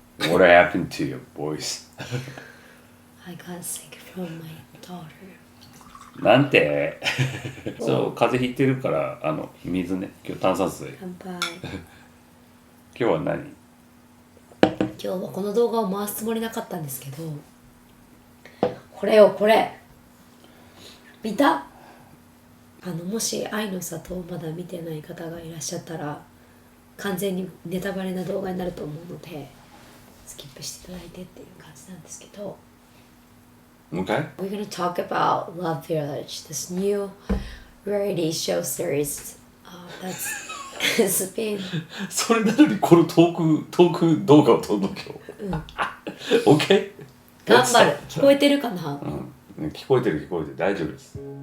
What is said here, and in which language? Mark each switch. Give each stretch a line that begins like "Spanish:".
English: What happened to your voice? I got sick from my daughter.
Japanese: なんてそう、風邪ひいてるから水ね、今日炭酸水。乾杯。今日は何？今日はこの動画を回すつもりなかったんですけど、これよこれ見た？もし愛の里をまだ見てない方がいらっしゃったら完全にネタバレな動画になると思うのでスキップしていただいてっていう感じなんですけど。
English: Okay? We're gonna talk about Love Village, this new reality show series that's been
Japanese: それなのにこのトーク動画を撮るの今日。
English: OK?
Japanese: 頑張る。聞こえてるかな？うん、聞こえてる大丈夫です。